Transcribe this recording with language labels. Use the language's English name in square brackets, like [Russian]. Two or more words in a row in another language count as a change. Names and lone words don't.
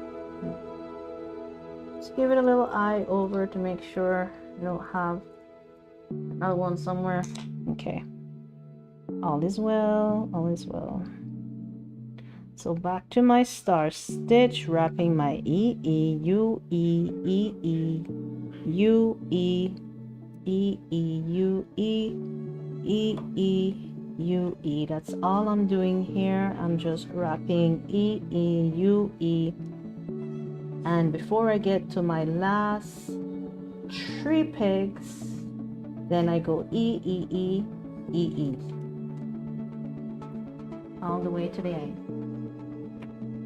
[English] Just give it a little eye over to make sure you don't have another one somewhere. Okay, all is well, all is well. So back to my star stitch, wrapping my E, E, U, E, E, E, U, E, E, E, U, E, E, E, U, E. That's all I'm doing here. I'm just wrapping E, E, U, E. And before I get to my last 3 pegs, then I go E, E, E, E, E. All the way to the end.